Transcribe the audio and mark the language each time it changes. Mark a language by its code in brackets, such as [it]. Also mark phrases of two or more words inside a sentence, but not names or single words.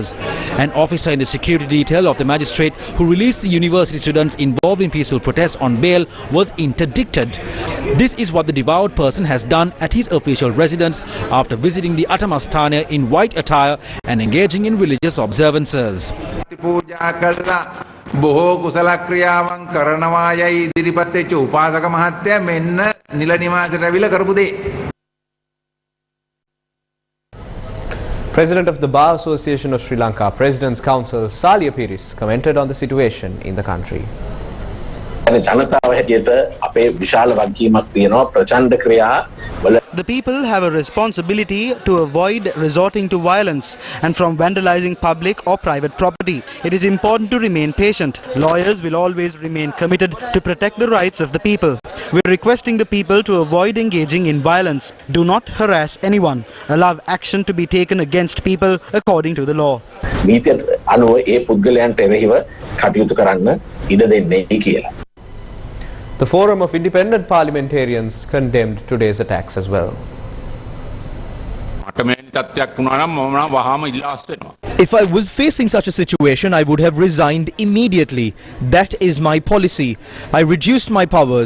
[en] An officer in the security detail of the magistrate who released the university students involved in peaceful protests on bail was interdicted. This is what the devout person has done at his official residence after visiting the Atamasthana in white attire and engaging in religious observances. [si] බොහෝ කුසල ක්‍රියාවන් කරනවා යයි ඉදිරිපත් වෙච්ච උපාසක මහත්තයා මෙන්න නිල නිවාසයට ඇවිල්ලා කරපු දේ. [en] President of the Bar Association of Sri Lanka, President's Council Salia Piris commented on the situation in the country. [si] ජනතාව හැටියට අපේ විශාල වගකීමක් තියෙනවා ප්‍රචණ්ඩ ක්‍රියා වල. [en] The people have a responsibility to avoid resorting to violence and from vandalizing public or private property. It is important to remain patient. Lawyers will always remain committed to protect the rights of the people. We are requesting the people to avoid engaging in violence. Do not harass anyone. Allow action to be taken against people according to the law. [si] නීතියට අනුව ඒ පුද්ගලයන්ට එරෙහිව කටයුතු කරන්න ඉඩ දෙන්නේ කියලා. [en] The Forum of Independent Parliamentarians condemned today's attacks as well. If I was facing such a situation, I would have resigned immediately. That is my policy. I reduced my powers.